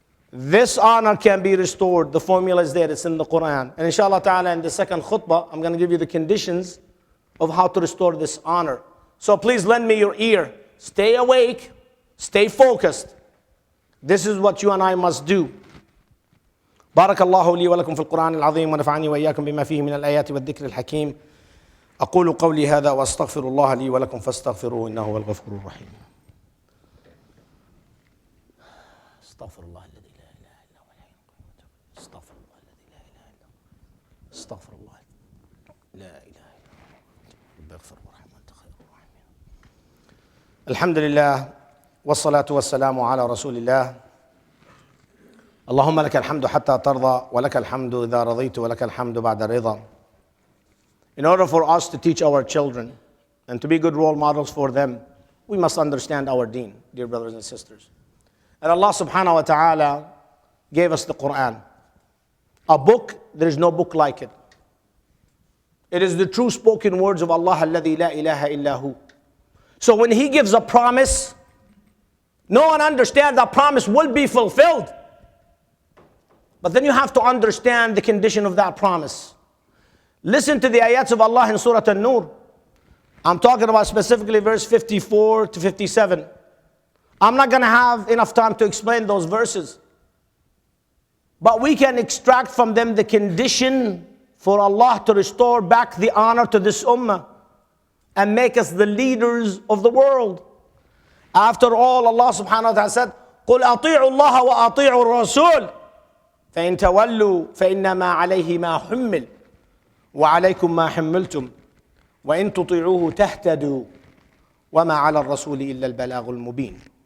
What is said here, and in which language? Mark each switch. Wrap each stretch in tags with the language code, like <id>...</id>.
<en>This honor can be restored. The formula is there. It's in the Quran. And inshallah ta'ala, in the second khutbah, I'm going to give you the conditions of how to restore this honor. So please lend me your ear. Stay awake. Stay focused. This is what you and I must do.</en> <ar>بارك الله لي ولكم في القرآن العظيم ونفعني وإياكم بما فيه من الآيات والذكر الحكيم. أقول قولي هذا وأستغفر الله لي ولكم فاستغفروه إنه هو الغفور الرحيم. استغفر الله الذي لا إله إلا هو الحي القيوم. استغفر الله الذي لا إله إلا هو. استغفر الله لا إله إلا هو. رب اغفر وارحم وأنت خير الراحمين. الحمد لله والصلاة والسلام على رسول الله. اللهم لك الحمد حتى ترضى ولك الحمد إذا رضيت ولك الحمد بعد الرضا.</ar> <en>In order for us to teach our children and to be good role models for them, we must understand our deen, dear brothers and sisters. And Allah subhanahu wa ta'ala gave us the Quran. A book, there is no book like it. It is the true spoken words of Allah</en> <ar>alladhi la ilaha illahu.</ar> <en>So when He gives a promise, no one understands that promise will be fulfilled. But then you have to understand the condition of that promise. Listen to the ayats of Allah in Surah An-Nur. I'm talking about specifically verse 54 to 57. I'm not going to have enough time to explain those verses. But we can extract from them the condition for Allah to restore back the honor to this ummah and make us the leaders of the world. After all, Allah subhanahu wa ta'ala said,</en> <ar>قُلْ أَطِيعُوا اللَّهَ وَأَطِيعُوا الرَّسُولَ فَإِن تَوَلُّوا فَإِنَّمَا عَلَيْهِ مَا حُمِّلْ وَعَلَيْكُمْ مَا حِمِّلْتُمْ وَإِن تُطِيعُوهُ تَهْتَدُوا وَمَا عَلَى الرَّسُولِ إِلَّا الْبَلَاغُ الْمُبِينُ.</ar>